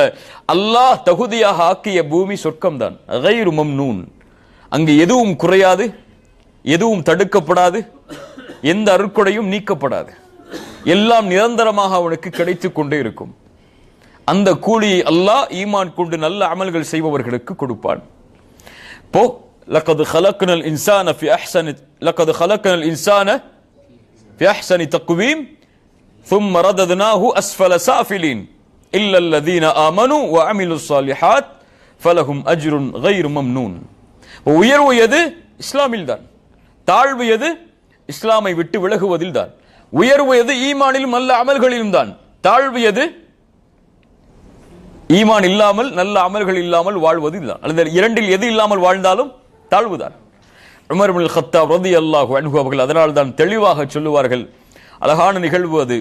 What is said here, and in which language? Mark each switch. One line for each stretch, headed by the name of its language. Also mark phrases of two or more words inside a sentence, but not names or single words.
Tamil: அல்லாஹ் தகுதியாக ஆக்கிய பூமி சொர்க்கம்தான்.
Arabic: غير ممنون,
Tamil: அங்கு எதுவும் குறையாது, எதுவும் தடுக்கப்படாது, எந்த அருட்கொடையும் நீக்கப்படாது. எல்லாம் நிரந்தரமாக அவனுக்கு கிடைத்துக் கொண்டே இருக்கும். அந்த கூலியை அல்லாஹ் ஈமான் கொண்டு நல்ல அமல்கள் செய்பவர்களுக்கு கொடுப்பான்.
Arabic: போ லகத் خلقنا الانسان في احسن تقويم ثم رددناه اسفل سافلين الا الذين امنوا وعملوا الصالحات فلهم اجر غير ممنون.
Tamil: உயர்வு எது? இஸ்லாமில் தான். தாழ்வு எது? இஸ்லாமை விட்டு விலகுவதில் தான். உயர்வு எது? ஈமானிலும் நல்ல அமல்களிலும் தான். தாழ்வு எது? ஈமான் இல்லாமல் நல்ல அமல்கள் இல்லாமல் வாழ்வது தான். அல்லது இரண்டில் எது இல்லாமல் வாழ்ந்தாலும் தாழ்வுதான். உமர் இப்னுல் கத்தாப்
Arabic: رضي الله عنه
Tamil: அவர்கள் அதனால் தான் தெளிவாக சொல்லுவார்கள், அழகான நிகழ்வு அது.